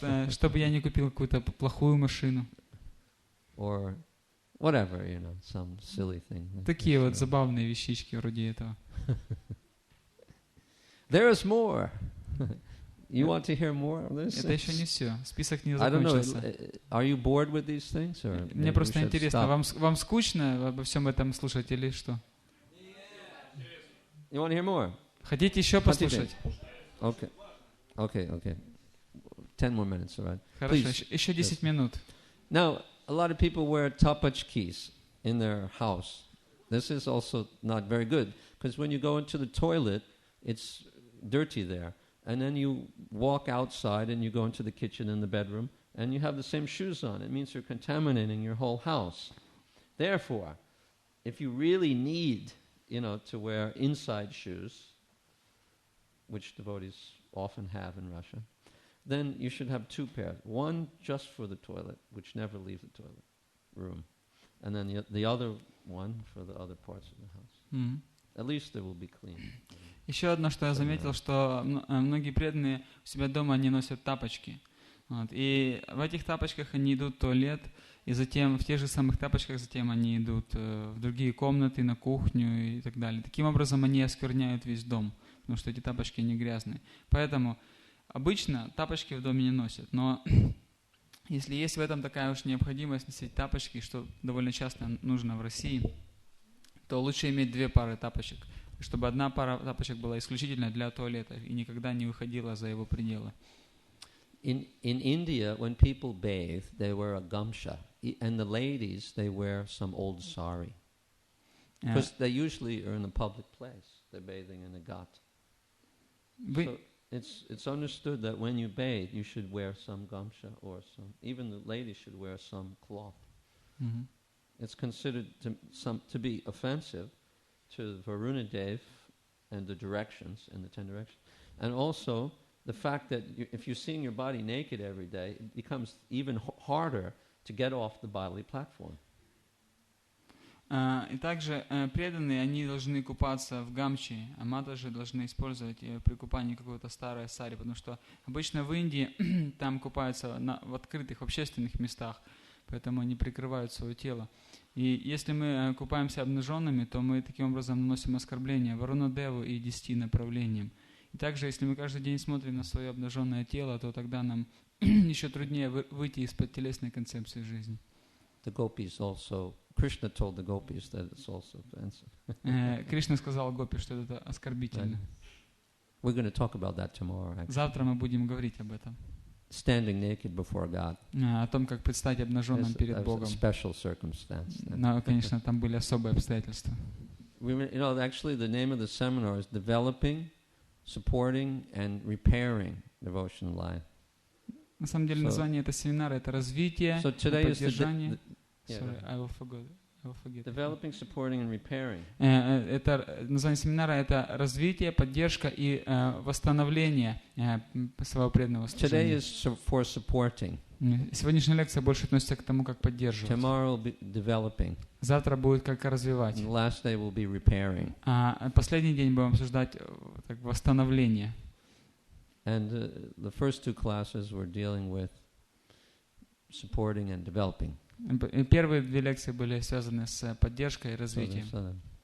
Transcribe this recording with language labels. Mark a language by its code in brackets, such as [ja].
[ru] Чтобы я не купил какую-то плохую машину. [en] Or whatever, some silly thing. [ru] Такие вот забавные вещички вроде этого. [en] There is more. You want to hear more of this? [ru] Это еще не все. Список не [en] I don't know. [ru] закончился. [en] Are you bored with these things, or [ru] Мне просто интересно, вам скучно обо всем этом слушать или что? [en] You want to hear more? [ru] Хотите еще послушать? [en] Okay. 10 more minutes, all right? [ru] Хорошо, еще 10 минут. [en] Now, a lot of people wear tapachkis in their house. This is also not very good, because when you go into the toilet, it's dirty there. And then you walk outside and you go into the kitchen and the bedroom and you have the same shoes on. It means you're contaminating your whole house. Therefore, if you really need, to wear inside shoes, which devotees often have in Russia, then you should have 2 pairs. One just for the toilet, which never leaves the toilet room. And then the other one for the other parts of the house. Mm-hmm. At least they will be clean. [ru] Еще одно, что я заметил, что многие преданные у себя дома они носят тапочки. И в этих тапочках они идут в туалет, и затем в тех же самых тапочках затем они идут в другие комнаты, на кухню и так далее. Таким образом они оскверняют весь дом, потому что эти тапочки не грязные. Поэтому обычно тапочки в доме не носят, но если есть в этом такая уж необходимость носить тапочки, что довольно часто нужно в России, то лучше иметь 2 пары тапочек, чтобы одна пара тапочек была исключительно для туалета и никогда не выходила за его пределы. [en] In India, when people bathe, they wear a gamcha, and the ladies, they wear some old sari. Because they usually are in a public place. They're bathing in a ghat. So it's understood that when you bathe, you should wear some gamcha or even the ladies should wear some cloth. Mm-hmm. It's considered to be offensive to Varunadev and the directions and the 10 directions. And also the fact that if you're seeing your body naked every day, it becomes even harder to get off the bodily platform. [ru] И также преданные, они должны купаться в гамчи, а матаджи должны использовать при купании какое-то старое сари, потому что обычно в Индии там купаются в открытых, в общественных местах, поэтому они прикрывают свое тело. И если мы купаемся обнаженными, то мы таким образом наносим оскорбление Варунадеву и 10 направлениям. И также, если мы каждый день смотрим на свое обнаженное тело, то тогда нам еще труднее выйти из-под телесной концепции жизни. [en] The gopis also, Krishna told the gopis that it's also offensive. [ru] Кришна сказал гопи, что это оскорбительно. [en] We're going to talk about that tomorrow. Actually. [ru] Завтра мы будем говорить об этом. [en] Standing naked before God. [ru] О том, как предстать обнаженным перед Богом. [en] Special circumstance. [ru] Но, конечно, там были особые обстоятельства. [en] Actually, the name of the seminar is Developing, Supporting, and Repairing Devotional Life. [ru] На самом деле название этого семинара это развитие, поддержание. [en] Sorry, I will forget. Developing, supporting, and repairing. [ru] Это название семинара это развитие, поддержка и восстановление своего преданного служения. [en] Today is for supporting. [ru] Сегодняшняя лекция больше относится к тому, как поддерживать. [en] Tomorrow will be developing. [ru] Завтра будет как развивать. [en] And the last day will be repairing. [ru] А последний день будем обсуждать так, восстановление. [en] And the first 2 classes were dealing with supporting and developing. [ru] Первые 2 лекции были связаны с поддержкой и развитием.